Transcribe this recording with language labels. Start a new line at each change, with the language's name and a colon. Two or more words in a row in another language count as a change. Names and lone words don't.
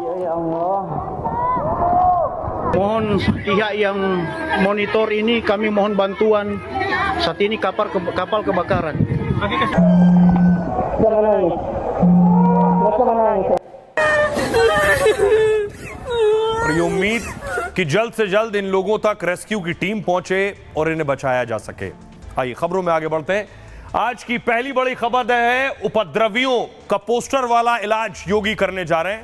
Indonesian: Mohon pihak yang monitor ini, kami mohon bantuan. Saat ini kapal kebakaran.
Hindi: और ये उम्मीद कि जल्द से जल्द इन लोगों तक रेस्क्यू की टीम पहुंचे और इन्हें बचाया जा सके। आइए खबरों में आगे बढ़ते हैं। आज की पहली बड़ी खबर है, उपद्रवियों का पोस्टर वाला इलाज योगी करने जा रहे हैं।